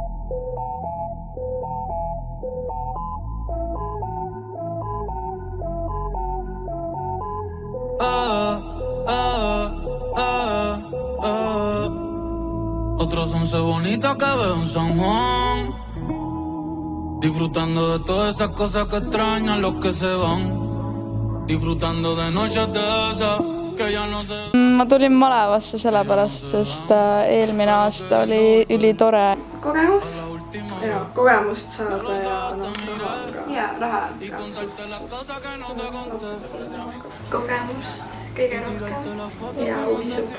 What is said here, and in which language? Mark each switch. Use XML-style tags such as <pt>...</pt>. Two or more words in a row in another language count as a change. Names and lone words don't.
<es>Otros 11 bonitas que veo en San Juan, disfrutando de todas esas cosas que extrañan los que se van, disfrutando de noches de esas que ya no se...</es> <et>Ma tulin Malevasse sellepärast, sest eelmine aasta oli ülitore. Kogemus? Ja, kogemust saada ja raha ka. Ja, raha ka. Kogemust kõige rohkem ja uusi sõpru.</et>